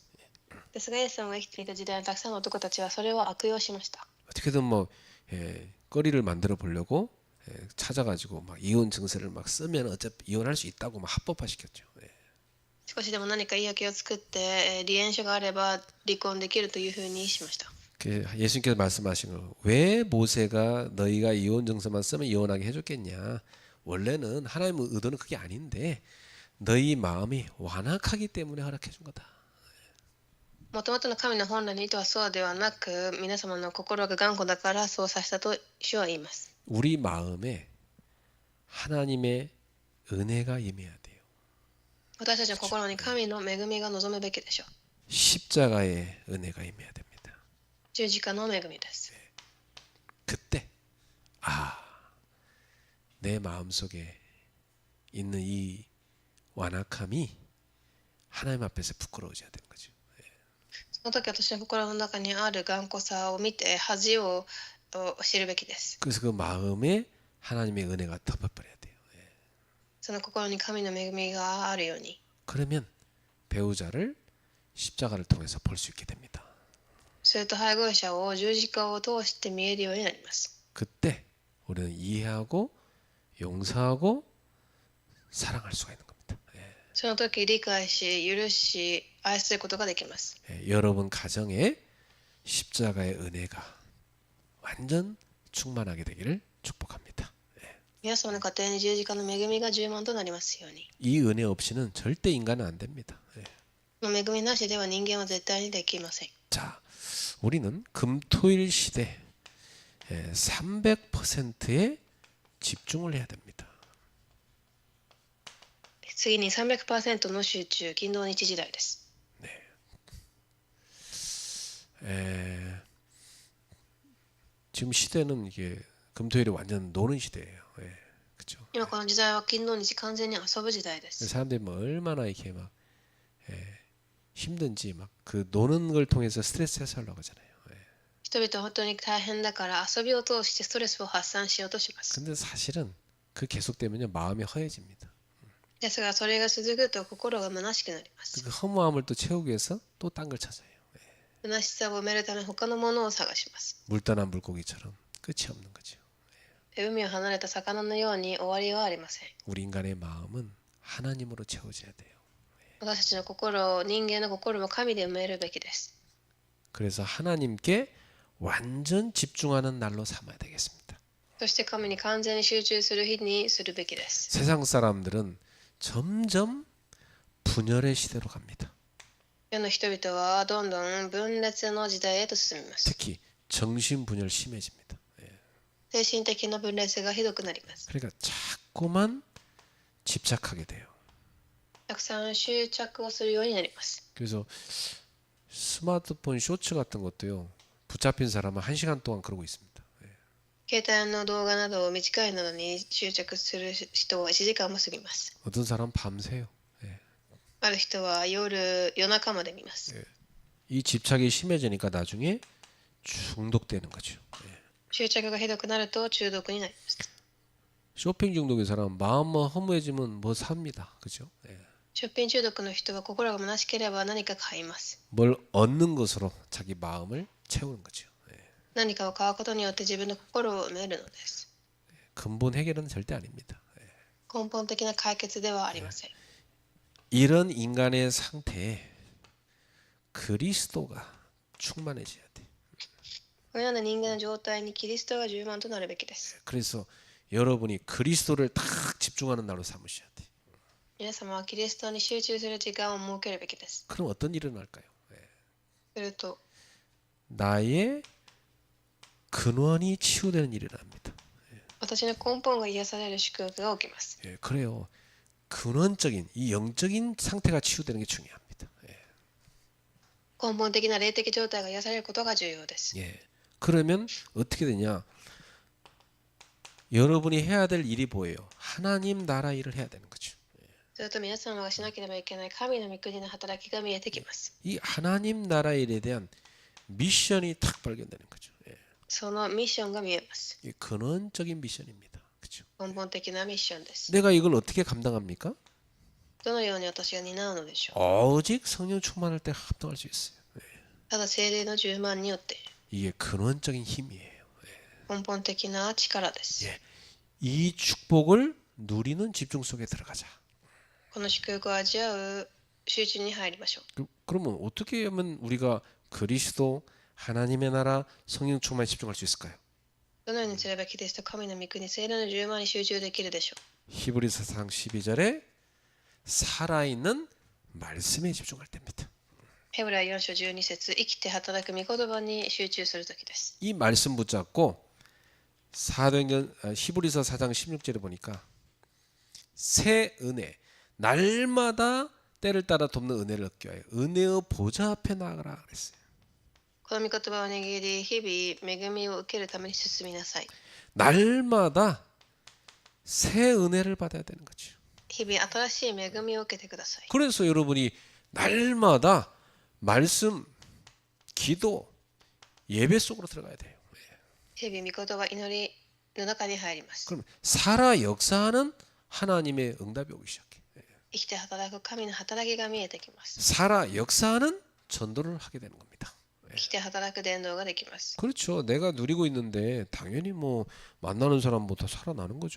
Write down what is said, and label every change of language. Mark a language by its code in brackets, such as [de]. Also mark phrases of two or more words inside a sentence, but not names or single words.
[ja] ですがイエス様が生きていた時代のたくさんの男たちはそれを悪用しました。 [ko] 어떻게든 뭐 거리를 만들어 보려고 찾아가지고 막 이혼 증서를 막 쓰면 어차피 이혼할 수 있다고 막 합법화시켰죠. [ja] 少しでも何か言い訳を作って離縁書があれば離婚できるというふうにしました。 [ko] 예수님께서 말씀하신 거, 왜 모세가 너희가 이혼 증서만 쓰면 이혼하게 해줬겠냐? 원래는 하나님의 의도는 그게 아닌데 너희 마음이 완악하기 때문에 허락해 준 거다. [ja] もともとの神の本来の意図はそうではなく、皆様の心が頑固だからそうさせたと主は言います。 [ko] 우리 마음에 하나님의 은혜가 임해야 돼요. [ja] 私たちの心に神の恵みが望むべきでしょう。 [ko] 십자가의 은혜가 임해야 됩니다. [ja] 十字架の恵みです。 [ko] 그때 내 마음속에 있는 이 완악함이 하나님 앞에서 부끄러워져야 되는 거죠. [ja] その時私の心の中にある頑固さを見て恥を知るべきです。 [ko] 그래서 그 마음에 하나님의 은혜가 덮어버려야 돼요. [ja] その心に神の恵みがあるように。 [ko] 그러면 배우자를 십자가를 통해서 볼 수 있게 됩니다. [ja] すると配偶者を十字架を通して見えるようになります。 [ko] 그때 우리는 이해하고 용서하고 사랑할 수가 있는 겁니다. [ja] その時理解し、許し、愛することができます。 [ko] 여러분 가정에 십자가의 은혜가 완전 충만하게 되기를 축복합니다. [ja] 皆様の家庭に十字架の恵みが充満となりますように。 [ko] 이 은혜 없이는 절대 인간은 안 됩니다. [ja] この恵みなしでは人間は絶対にできません。 [ko] 자, 우리는 금토일 시대 300%에 집중을 해야 됩니다. [ja] 次に 300% の集中、金土日時代です。 [ko] 지금 시대는 이게 금토일이 완전 노는 시대예요. 그렇죠? [ja] 今この時代は金土日完全に遊ぶ時代です。 [ko] 사람들이 뭐 얼마나 이렇게 막 힘든지 막 그 노는 걸 통해서 스트레스 해소하려고 하잖아요. [ja] 人々は本当に大変だから遊びを通してストレスを発散しようとします。 [ko] 근데 사실은 그 계속되면요 마음이 허해집니다. [ja] ですがそれが続くと心が虚しくなります。 [ko] 그 허무함을 또 채우기 위해서 또 딴 걸 찾아요. [ja] 虚しさを埋めるため他のものを探します。 [ko] 물 떠난 물고기처럼 끝이 없는 거죠. [ja] 海を離れた魚のように終わりはありません。 [ko] 우리 인간의 마음은 하나님으로 채워져야 돼요. [ja] 私たちの心、人間の心も神で埋めるべきです。 [ko] 그래서 하나님께 완전 집중하는 날로 삼아야 되겠습니다. [ja] そして神に完全に集中する日にするべきです。 [ko] 세상 사람들은 점점 분열의 시대로 갑니다. [ja] 世の人々はどんどん分裂の時代へと進みます。 [ko] 특히 정신 분열 심해집니다. [ja] 精神的な分裂がひどくなります。 [ko] 그러니까 자꾸만 집착하게 돼요. [ja] たくさん執着をするようになります。 [ko] 그래서 스마트폰 쇼츠 같은 것도요. 붙잡힌 사람은 1시간 동안 그러고 있습니다. [ja] 携帯の動画など短いのに執着する人は1時間も過ぎます。 [ko] 어떤 사람은 밤새요. [ja] ある人は夜中まで見ます。 [ko] 이 집착이 심해지니까 나중에 중독되는 거죠. [ja] 執着がひどくなると中毒になります。 [ko] 쇼핑 중독의 사람은 마음만 허무해지면 뭐 삽니다. 그죠? [ja] ショッピング中毒の人は心が虚しければ何か買います。 [ko] 뭘 얻는 것으로 자기 마음을 채우는 거죠. [ja] 何かを買うことによって自分の心を埋めるのです。 [ko] 근본 해결은 절대 아닙니다. [ja] 根本的な解決ではありません。 [ko] 이런 인간의 상태에 그리스도가 충만해져야 돼. [ja] このような人間の状態にキリストが充満となるべきです。 [ko] 그래서 여러분이 그리스도를 딱 집중하는 날로 삼으셔야 돼. [ja] 皆様はキリストに集中する時間を設けるべきです。 [ko] 그럼 어떤 일이 일어날까요? [ja] すると [ko] 나의 근원이 치유되는 일이 일어납니다. [ja] 私の根本が癒される祝福が起きます。 [ko] 그래요. 근원적인 이 영적인 상태가 치유되는 게 중요합니다. [ja] 根本的な霊的状態が癒されることが重要です。 [ko] 그러면 어떻게 되냐? 여러분이 해야 될 일이 뭐예요? 하나님 나라 일을 해야 되는 거죠. [ja] すると皆様がしなければいけない神の御国の働きが見えてきます。 [ko] 이 하나님 나라 일에 대한 미션이 탁 발견되는 거죠. [ja] そのミッションが見えます。 [ko] 이 근원적인 미션입니다. 그렇죠? [ja] 根本的なミッションです。 [ko] 내가 이걸 어떻게 감당합니까? [ja] どのように私が担うのでしょう。 [ko] 오직 성령 충만할 때 합당할 수 있어요. [ja] ただ聖霊の充満によって [ko] 이게 근원적인 힘이에요. [ja] 根本的な力です。 [ko] 이 축복을 누리는 집중 속에 들어가자. [ja] この祝福を味わう集中に入りましょう。 [ko] 그러면 어떻게 하면 우리가 그리스도 하나님의 나라 성령 충만에 집중할 수 있을까요? [ja] どのようにすればキリスト神の御国聖霊の充満に集中できるでしょう。 [ko] 히브리서 4장 12절에 살아있는 말씀에 집중할 때입니다. [ja] ヘブライ4章12節生きて働く御言葉に集中するときです。 [ko] 이 말씀 붙잡고 히브리서 4장 16절에 보니까 새 은혜 날마다 때를 따라 돕는 은혜를 얻기 위하여 은혜의 보좌 앞에 나아가라 그랬어요. [ja] この御言葉を握り、日々恵みを受けるために進みなさい。 [ko] 날마다 새 은혜를 받아야 되는 거죠. [ja] 日々新しい恵みを受けてください。 [ko] 그래서 여러분이 날마다 말씀, 기도, 예배 속으로 들어가야 돼요. [ja] 日々御言葉、祈りの中に入ります。 [ko] 그럼 살아 역사하는 하나님의 응답이 오기 시작해. [ja] 生きて働く神の働きが見えてきます。 [ko] 살아 역사하는 전도를 하게 되는 겁니다. [ja] 生きて働く伝道ができます。 [ko] 그렇죠. 내가 누리고 있는데 당연히 뭐 만나는 사람보다 살아나는 거죠.